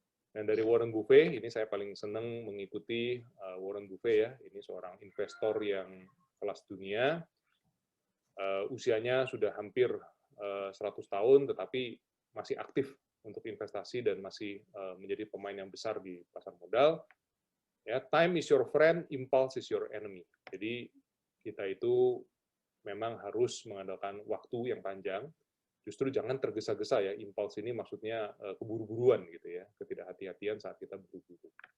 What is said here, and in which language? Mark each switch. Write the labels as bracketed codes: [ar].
[id] Dan dari Warren Buffett, ini saya paling senang mengikuti Warren Buffett ya. Ini seorang investor yang kelas dunia, usianya sudah hampir 100 tahun, tetapi masih aktif untuk investasi dan masih menjadi pemain yang besar di pasar modal. [en] Ya, time is your friend, impulse is your enemy. [id] Jadi kita itu memang harus mengandalkan waktu yang panjang. Justru jangan tergesa-gesa ya. Impulse ini maksudnya keburu-buruan gitu ya, ketidakhati-hatian saat kita buru-buru.